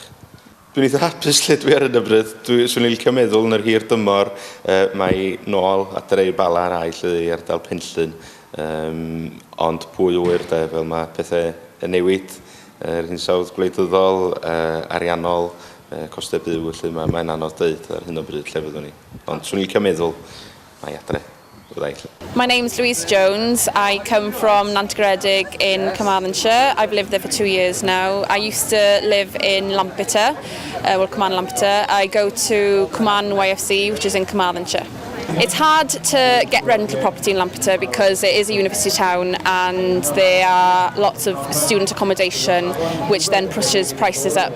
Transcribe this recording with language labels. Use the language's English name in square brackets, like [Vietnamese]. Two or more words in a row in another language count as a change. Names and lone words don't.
[Welsh] Dwi'n eitha hapus lle dwi ar y bryd. Swn i'n licio meddwl yn yr hir dymor mae nôl adre i'r Bala a'r aill i ardal Penllyn, ond pwy wyr fel mae pethau yn newid. Yr hinsawdd gwleidyddol, ariannol, costau byw, felly mae'n anodd dweud ar hyn o bryd lle fyddwn ni. Ond swn i'n licio meddwl mae adre. [English] My name's Louise Jones. I come from Gwledig in Carmarthenshire. I've lived there for 2 years now. I used to live in Lampeter, Cwman Lampeter. I go to Cwman YFC, which is in Carmarthenshire. It's hard to get rental property in Lampeter because it is a university town and there are lots of student accommodation, which then pushes prices up.